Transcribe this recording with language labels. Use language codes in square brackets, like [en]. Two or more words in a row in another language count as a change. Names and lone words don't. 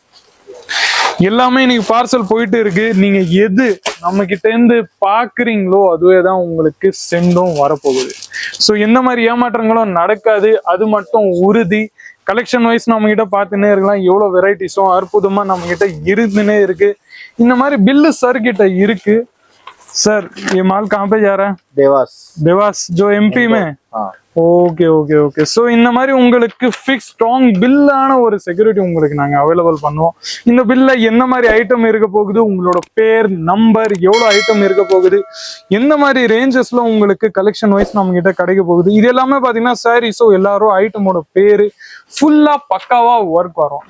[ta] எல்லாமே இன்னைக்கு பார்சல் போயிட்டு இருக்கு. நீங்க எது நம்ம கிட்ட இருந்து பாக்குறீங்களோ அதுவே தான் உங்களுக்கு சென்டும் வரப்போகுது. ஸோ எந்த மாதிரி ஏமாற்றங்களும் நடக்காது, அது மட்டும் உறுதி. [en] collection wise [ta] நம்ம கிட்ட பார்த்துன்னே இருக்கலாம். எவ்வளவு வெரைட்டிஸும் அற்புதமா நம்ம கிட்ட இருந்துன்னே இருக்கு. இந்த மாதிரி பில்லு सर கிட்ட இருக்கு. [hi] सर ये माल कहाँ पे जा रहा है? देवास जो एमपी में। ஓகே. [ta] ஸோ இந்த மாதிரி உங்களுக்கு [en] fix strong [ta] பில்லான ஒரு செக்யூரிட்டி உங்களுக்கு நாங்கள் அவைலபிள் பண்ணுவோம். இந்த பில்ல என்ன மாதிரி ஐட்டம் இருக்க போகுது, உங்களோட பேர், நம்பர், எவ்வளோ ஐட்டம் இருக்க போகுது, எந்த மாதிரி ரேஞ்சஸ்ல உங்களுக்கு [en] collection wise [ta] நம்ம கிட்ட கிடைக்க போகுது, இது எல்லாமே பார்த்தீங்கன்னா சாரீஸோ எல்லாரும் ஐட்டமோட பேரு ஃபுல்லா பக்காவா ஒர்க் வரும்.